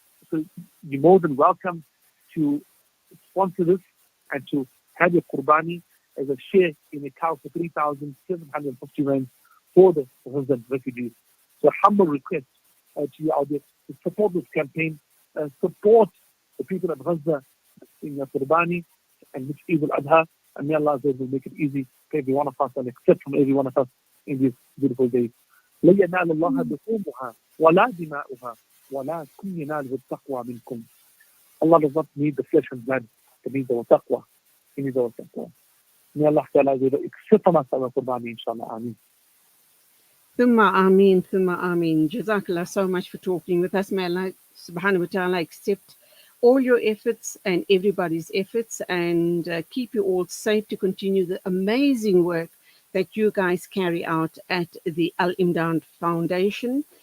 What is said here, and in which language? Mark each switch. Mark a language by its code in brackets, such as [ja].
[en] So you're more than welcome to sponsor this and to have your Qurbani as a share in a cow for 3,750 rands for the Gazan refugees. So a humble request to you out there to support this campaign, support the people of Gaza in Qurbani and this Eid al-Adha. And may Allah will make it easy for every one of us and accept from every one of us in these beautiful days. [ar] لن ينال الله لحومها ولا دماؤها ولكن يناله التقوى منكم. [en] Allah does not need the flesh and blood. He needs our taqwa. He needs our taqwa. May Allah Ta'ala accept from us our Qurbani, inshallah. [ar] Ameen. Thumma ameen, thumma ameen. [en] Jazakallah so much for talking with us. May Allah subhanahu wa ta'ala accept all your efforts and everybody's efforts and keep you all safe to continue the amazing work that you guys carry out at the Al-Imdaad Foundation.